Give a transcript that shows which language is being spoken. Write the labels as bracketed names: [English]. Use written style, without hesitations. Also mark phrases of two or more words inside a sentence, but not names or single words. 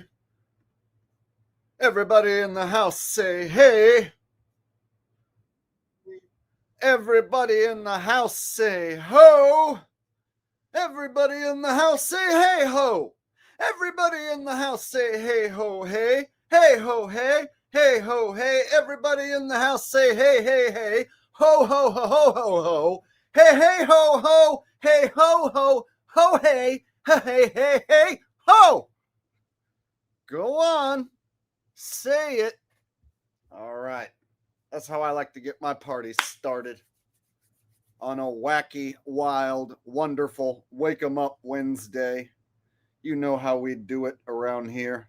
[English] Everybody in the house say hey. Everybody in the house say ho. Everybody in the house say hey ho. Everybody in the house say hey ho hey. Hey ho hey. Hey ho hey. Everybody in the house say hey hey hey. Ho ho ho ho ho ho. Hey hey ho ho. Hey ho ho. Ho hey. Hey hey hey ho. Go on. Say it. All right. That's how I like to get my party started. On a wacky, wild, wonderful Wake 'em Up Wednesday. You know how we do it around here.